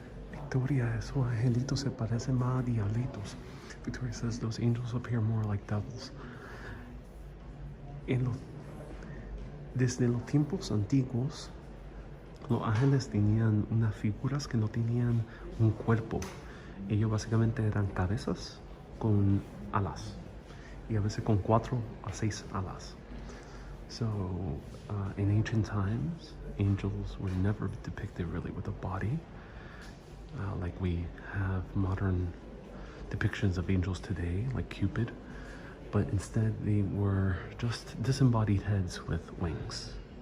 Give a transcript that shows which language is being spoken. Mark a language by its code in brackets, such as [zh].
[es] Victoria, esos angelitos se parecen más a diablitos. [en] Victoria says those angels appear more like devils. [es] Desde los tiempos antiguos, Los ángeles tenían unas figuras que no tenían un cuerpo. Ellos básicamente eran cabezas con alas. Y a veces con 4 a 6 alas. [en] So, in ancient times, angels were never depicted really with a body. Like we have modern depictions of angels today, like Cupid. But instead they were just disembodied heads with wings.